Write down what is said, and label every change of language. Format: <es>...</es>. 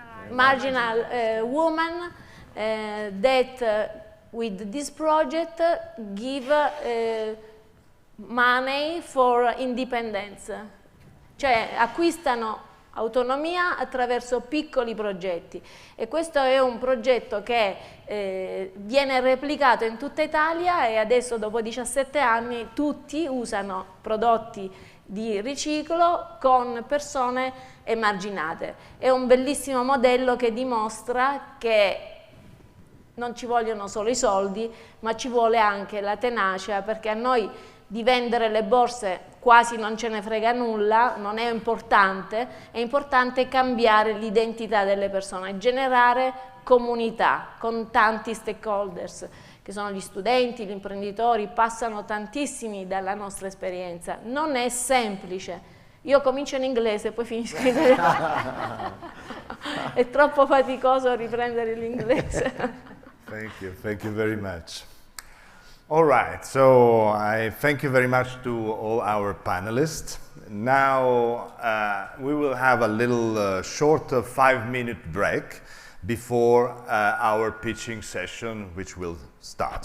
<en>Marginal women that with this project give money for independence,</en> <it>cioè acquistano autonomia attraverso piccoli progetti, e questo è un progetto che viene replicato in tutta Italia, e adesso dopo 17 anni tutti usano prodotti di riciclo con persone emarginate. È un bellissimo modello che dimostra che non ci vogliono solo i soldi, ma ci vuole anche la tenacia, perché a noi di vendere le borse quasi non ce ne frega nulla, non è importante cambiare l'identità delle persone, generare comunità con tanti stakeholders, che sono gli studenti, gli imprenditori, passano tantissimi dalla nostra esperienza. Non è semplice. Io comincio in inglese, poi finisco in italiano. È troppo faticoso riprendere l'inglese.</it> <en>Thank you very much. All right, so I thank you very much to all our panelists. Now we will have a little short 5-minute break before our pitching session, which will start.</en>